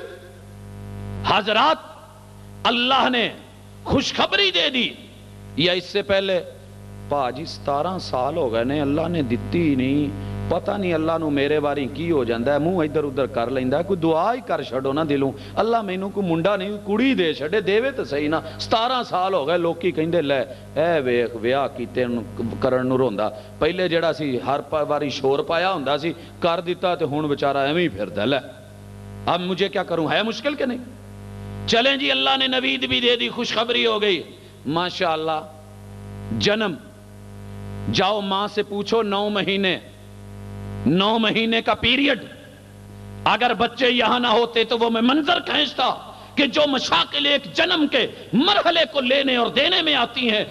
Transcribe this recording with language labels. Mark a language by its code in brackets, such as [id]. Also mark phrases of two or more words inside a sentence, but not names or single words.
[pa] حضرات اللہ نے خوشخبری دے دی، یا اس سے پہلے پاجی 17 سال ہو گئے نے اللہ نے دتی ہی نہیں، پتہ نہیں اللہ نو میرے باری کی ہو جاندہ ہے، منہ ادھر ادھر کر لیندا ہے، کوئی دعا ہی کر چھڑو نا دلوں، اللہ مینوں کو منڈا نہیں کڑی دے چھڑے، دیوے تو صحیح نا۔ 17 سال ہو گئے، لوکی کہندے لے اے ویکھ ویاہ کیتے کرن نو روندا، پہلے جڑا سی ہر باری شور پایا ہوندا سی، کر دیتا تے ہن بیچارہ ایویں ہی پھردا لے، [ur] اب مجھے کیا کروں؟ [pa] ہے مشکل کہ نہیں؟ چلیں جی اللہ نے نوید بھی دے دی، [ur] خوشخبری ہو گئی، ماشاءاللہ جنم، جاؤ ماں سے پوچھو 9 مہینے کا پیریڈ، اگر بچے یہاں نہ ہوتے تو وہ میں منظر کھینچتا کہ جو مشاکل ایک جنم کے مرحلے کو لینے اور دینے میں آتی ہیں۔